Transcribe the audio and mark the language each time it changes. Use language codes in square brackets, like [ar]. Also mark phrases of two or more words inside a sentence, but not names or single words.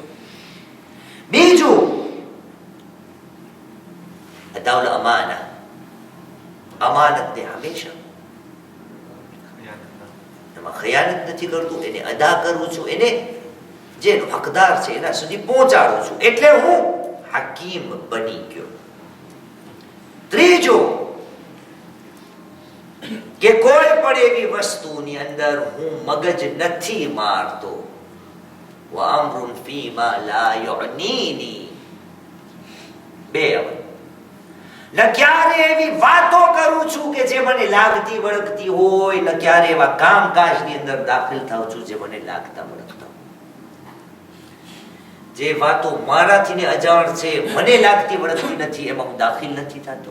[gu] બીજું [ar] أداء الأمانة, [gu] અમાનતને હંમેશા એમાં ખયાનત નથી કરતું, એને અદા કરું છું, એને જે હકદાર છે એના સુધી પહોંચાડું છું, એટલે હું હકીમ બની ગયો. ત્રીજું કે કોઈ પણ એવી વસ્તુની અંદર હું મગજ નથી મારતો. [ar] وَأَمْرٌ فِيمَا لَا يُعْنِينِي. [gu] ન ક્યારે એવી વાતો કરું છું કે જે મને લાગતી વળગતી હોય, ન ક્યારે એવા કામકાજની અંદર દાખલ થાઉં છું જે મને લાગતા વળગતા. જે વાતો મારાથી ને અજાણ છે, મને લાગતી વળગતી નથી, એમાં હું દાખલ નથી થતો.